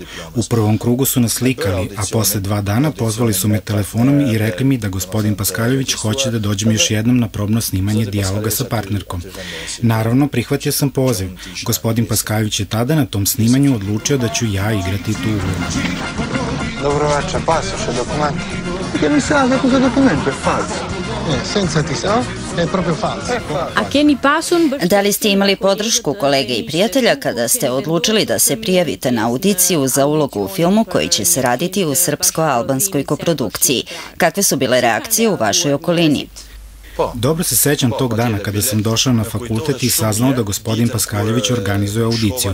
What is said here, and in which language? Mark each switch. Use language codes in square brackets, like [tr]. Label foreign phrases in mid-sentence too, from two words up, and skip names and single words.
[sr] U prvom krugu su nas slikali, a posle 2 dana pozvali su me telefonom i rekli mi da gospodin Paskaljević hoće da dođem još jednom na probno snimanje dijaloga sa partnerkom. Naravno, prihvatio sam poziv. Gospodin Paskaljević je tada na tom snimanju odlučio da ću ja igrati tu ulogu. Dobro večer, pasoš, dokumenti. [it] Perché mi sa che questo documento è falso. Senza ti sa, è proprio falso. [sr] Da li ste imali podršku kolege i prijatelja kada ste odlučili da se prijavite na audiciju za ulogu u filmu koji će se raditi u srpsko-albanskoj koprodukciji? Kakve su bile reakcije u vašoj okolini? Dobro se sećam tog dana kada sam došao na fakultet i saznao da gospodin Paskaljević organizuje audiciju.